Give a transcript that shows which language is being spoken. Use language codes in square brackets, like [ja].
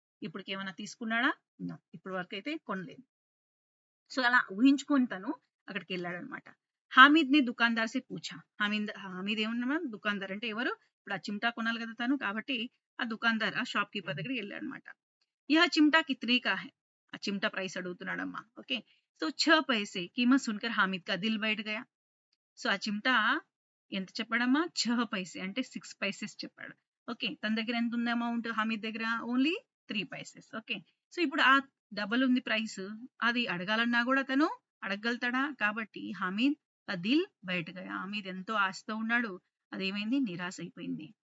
[te] ఇప్పటికి ఏమైనా తీసుకున్నాడా? ఇప్పుడు వరకు అయితే కొనలేదు. సో అలా ఊహించుకొని తను అక్కడికి వెళ్ళాడు అనమాట. [hi] హామీద్ ని దుకాందార్ సే పూఛా. [te] హామీద్ ఏమన్నా, దుకాందార్ అంటే ఎవరు, ఇప్పుడు ఆ చిమ్టా కొనాలి కదా తను, కాబట్టి ఆ దుకాందార్ ఆ షాప్ కీపర్ దగ్గరికి వెళ్ళాడు అనమాట. [hi] यह चिमटा कितने का है? [te] ఆ చిమ్టా ప్రైస్ అడుగుతున్నాడమ్మా. [hi] ఓకే, సో 6 पैसे कीमत सुनकर हामिद का दिल बैठ गया. [te] సో ఆ చిమ్టా ఎంత చెప్పాడమ్మా, 6 पैसे అంటే 6 పైసెస్ చెప్పాడు. ఓకే, తన దగ్గర ఎంత ఉంది అమౌంట్, హామిద్ దగ్గర ఓన్లీ 3 పైసెస్. ఓకే, సో ఇప్పుడు ఆ డబల్ ఉంది ప్రైస్, అది అడగాలన్నా కూడా తను అడగగలుగుతాడా? కాబట్టి హామిద్ ఆ దిల్ బయట గయా. హామిద్ ఎంతో ఆశతో ఉన్నాడు, అదేమైంది, నిరాశ అయిపోయింది.